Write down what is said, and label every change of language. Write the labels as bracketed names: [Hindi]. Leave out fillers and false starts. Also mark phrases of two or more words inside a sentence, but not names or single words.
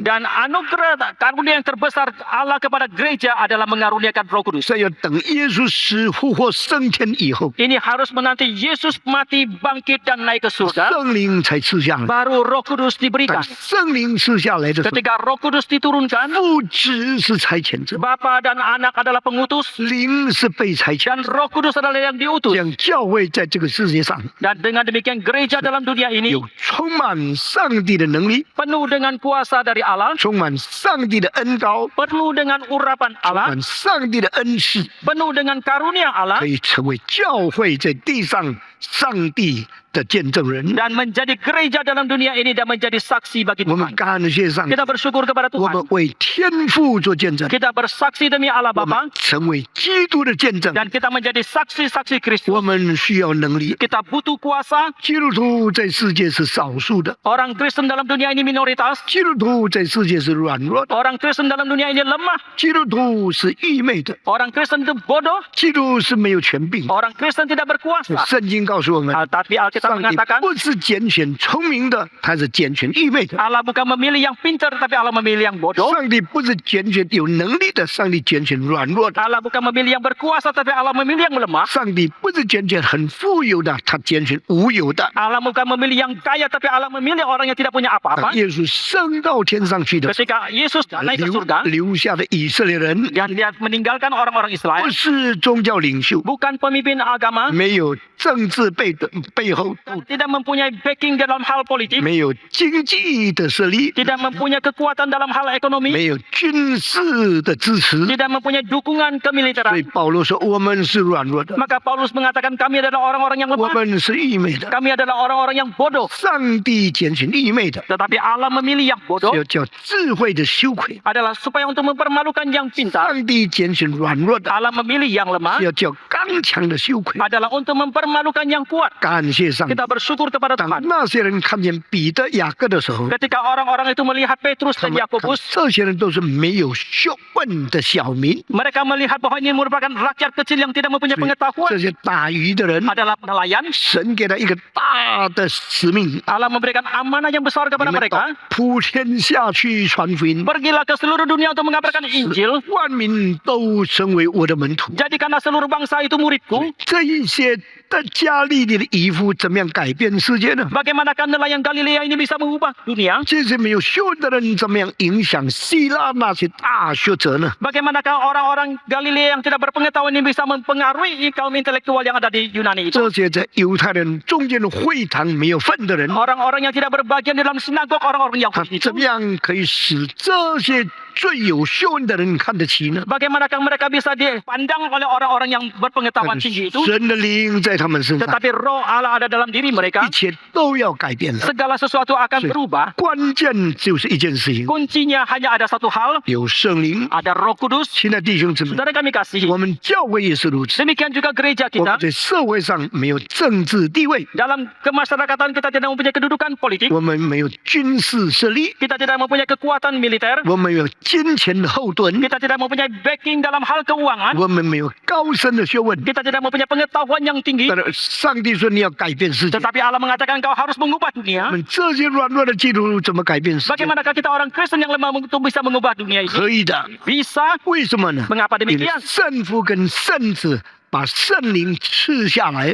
[Indonesian] dan anugerah karunia yang terbesar Allah kepada gereja adalah mengaruniakan Roh Kudus. [Chinese] 所以要等耶稣死复活升天以后， [Indonesian] Ini harus menanti Yesus mati, bangkit dan naik ke surga, [Chinese] 圣灵才赐下来。 [Indonesian] baru Roh Kudus [Chinese] 当 [Indonesian] diberikan. [Chinese] 圣灵赐下来的时候， [Indonesian] Ketika Roh Kudus diturunkan, [Chinese] 父子是差遣者， [Indonesian] Bapa dan Anak adalah pengutus [Chinese] 灵是被差遣。 [Indonesian] dan Roh Kudus adalah yang [Chinese] 这 [Indonesian] diutus. [Chinese] 样教会在这个世界上 [Indonesian] Dan dengan demikian gereja dalam dunia ini [Chinese] 有充满上帝的能力， [Indonesian] penuh dengan kuasa dari Allah, [Chinese] 充满上帝的恩膏， [Indonesian] penuh dengan urapan [Chinese] 充 [Indonesian] Allah, [Chinese] 满上帝的恩赐， [Indonesian] penuh dengan karunia Allah, [Chinese] 可以成为教会在地上上帝的见证人。 [Indonesian] dan menjadi gereja dalam dunia ini dan menjadi saksi bagi [Chinese] 我们 [Indonesian] Tuhan. [Chinese] 感谢上帝， [Indonesian] Kita bersyukur kepada [Chinese] 我 [Indonesian] Tuhan. [Chinese] 们为天父做见证， [Indonesian] Kita bersaksi demi Allah [Chinese] 我 [Indonesian] Bapa [Chinese] 们成为基督的见证。 [Indonesian] dan kita menjadi saksi-saksi [Chinese] 我 [Indonesian] Kristus. [Chinese] 们需要能力。 [Indonesian] Kita butuh kuasa. [Chinese] 基督徒在世界是少数的， [Indonesian] Orang Kristen dalam dunia ini minoritas. [Chinese] 基督徒在世界是软弱的， [Indonesian] Orang Kristen dalam dunia ini lemah. [Chinese] 基督徒是愚昧的， [Indonesian] Orang Kristen itu bodoh. [Chinese] 基督是没有权柄。 [Indonesian] Orang Kristen tidak berkuasa. [Chinese] 圣经告诉我们， [Indonesian] Tapi Alkitab [Chinese] 上帝 [Indonesian] mengatakan [Chinese] 不是拣选聪明的，他是拣选愚昧的。 [Indonesian] Allah bukan memilih yang pintar, tapi Allah memilih yang bodoh. [Chinese] 上帝不是拣选有能力的，上帝拣选软弱的。 [Indonesian] Allah bukan memilih yang berkuasa, tapi Allah memilih yang lemah. [Chinese] 上帝不是拣选很富有的，他拣选无有的。 [Indonesian] Allah bukan memilih yang kaya, tapi Allah memilih orang yang tidak punya [Chinese] 当 [Indonesian] apa-apa. [Chinese] 耶稣升到天上去的， [Indonesian] Ketika Yesus naik ke surga, [Chinese] 留下的以色列人， [Indonesian] dan dia meninggalkan orang-orang Israel, [Chinese] 不是宗教领袖， [Indonesian] bukan pemimpin agama, [Chinese] 没有政治治背后， [Indonesian] tidak mempunyai backing dalam hal politik, [Chinese] 没有经济的实力， [Indonesian] tidak mempunyai kekuatan dalam hal ekonomi, [Chinese] 没有军事的支持。 [Indonesian] tidak mempunyai dukungan [Chinese] 所以 [Indonesian] kemiliteran. [Chinese] 保罗说：“我们是软弱的， [Indonesian] Maka Paulus mengatakan kami adalah orang-orang yang [Chinese] 我 [Indonesian] lemah, [Chinese] 们是愚昧的。 [Indonesian] kami adalah orang-orang yang bodoh. [Chinese] 上帝拣选愚昧的， [Indonesian] Tetapi Allah memilih yang bodoh [Chinese] 要叫智慧的羞愧； [Indonesian] adalah supaya untuk mempermalukan yang pintar. [Chinese] 上帝拣选软弱的， [Indonesian] Allah memilih yang lemah [Chinese] 要叫刚强的羞愧。 [Indonesian] adalah untuk mempermalukan yang kuat. [Chinese] 感谢上帝。 [Indonesian] Kita bersyukur kepada [Chinese] 当 [Indonesian] Tuhan. [Chinese] 那些人看见彼得、雅各的时候， [Indonesian] Ketika orang-orang itu melihat Petrus [Chinese] 他 [Indonesian] dan [Chinese] 们看 [Indonesian] Yakobus, [Chinese] 这些人都是没有学问的小民， [Indonesian] mereka melihat bahwa ini merupakan rakyat kecil yang tidak mempunyai [Chinese] 这 [Indonesian] pengetahuan, [Chinese] 些打鱼的人， [Indonesian] adalah nelayan. [Chinese] 神给他一个大的使命， [Indonesian] Allah memberikan amanah yang besar [Chinese] 你 [Indonesian] kepada [Chinese] 们到 [Indonesian] mereka. [Chinese] 普天下去传福音， [Indonesian] Pergilah ke seluruh dunia untuk mengabarkan Injil. [Chinese] 万民都成为我的门徒。 [Indonesian] Jadikanlah seluruh bangsa itu muridku. [Chinese] 这一些的加利利的渔夫怎么样改变世界呢？ [Indonesian] Bagaimanakah nelayan Galilea ini bisa mengubah dunia? [Chinese] 这些没有学问的人怎么样影响希腊那些大学者呢？ [Indonesian] Bagaimanakah orang-orang Galilea yang tidak berpengetahuan ini bisa mempengaruhi kaum intelektual yang ada di Yunani itu? [Chinese] 这些在犹太人中间的会堂没有份的人， [Indonesian] Orang-orang yang tidak berbagian di dalam sinagog orang-orang [Chinese] 他 [Indonesian] Yahudi itu. [Chinese] 怎么样可以使这些最有学问的人看得起呢？ [Indonesian] Bagaimanakah mereka bisa dipandang oleh orang-orang yang berpengetahuan tinggi itu? [Chinese] 神的灵在他们身上， [Indonesian] Tetapi roh Allah ada dalam diri mereka. [Chinese] 一切都要改变了。 [Indonesian] Segala sesuatu akan [Chinese] 是 [Indonesian] berubah. [Chinese] 关键就是一件事情， [Indonesian] Kuncinya hanya ada satu hal, [Chinese] 有圣灵。 [Indonesian] ada Roh Kudus. [Chinese] 亲爱的弟兄姊妹， [Indonesian] Saudara kami kasih. [Chinese] 我们教会也是如此。 [Indonesian] Demikian juga gereja [Chinese] 我们 [Indonesian] kita. [Chinese] 在社会上没有政治地位， [Indonesian] Dalam kemasyarakatan kita tidak mempunyai kedudukan politik. [Chinese] 我们没有军事实力， [Indonesian] Kita tidak mempunyai kekuatan militer. [Chinese] 我们没有金钱的后盾， [Indonesian] Kita tidak mempunyai backing dalam hal keuangan. [Chinese] 我们没有高深的学问。 [Indonesian] Kita tidak mempunyai pengetahuan yang tinggi. [Chinese] 但是上帝说你要改变世界， [Indonesian] Tetapi Allah mengatakan kau harus mengubah [Chinese] 我 [Indonesian] dunia. [Chinese] 们这些软弱的基督徒怎么改变世界？ [Indonesian] Bagaimanakah kita orang Kristen yang lemah untuk bisa mengubah dunia ini? [Chinese] 可以的， [Indonesian] Bisa. [Chinese] 为什么呢？ [Indonesian] Mengapa [Chinese] 因为 [Indonesian] demikian? [Chinese] 圣父跟圣子把圣灵赐下来。